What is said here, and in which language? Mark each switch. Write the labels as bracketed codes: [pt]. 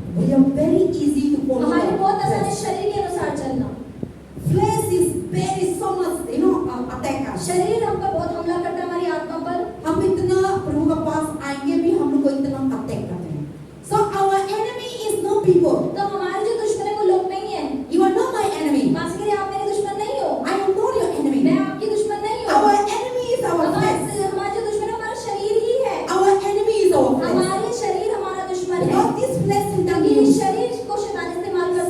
[en] We are very easy to follow [hi] हमारे [en] the [hi] बहुत आसान है [en] flesh. [hi] शरीर के अनुसार चलना। [en] Flesh is very so much, attack us. [hi] शरीर हम पर बहुत हमला करता है, हमारी आत्मा पर। हम इतना प्रभु के पास आएंगे भी हम लोग को इतना अटैक करते हैं. [en] So our enemy is no people. [hi] तो हमारे जो दुश्मन है वो लोग नहीं है। [en] You are not my enemy. [hi] माफ कीजिए, आप मेरे दुश्मन नहीं हो। [en] I am not your enemy. [hi] मैं आपकी दुश्मन नहीं हूँ। [en] Our enemy is our flesh. [hi] हमारा जो दुश्मन है हमारा शरीर ही है। [en] Our enemy is our flesh. [hi] हमारे शरीर हमारा दुश्मन है। [en] Because this flesh is [hi] क्योंकि [en] the [hi] इस शरीर को शैतान इस्तेमाल करता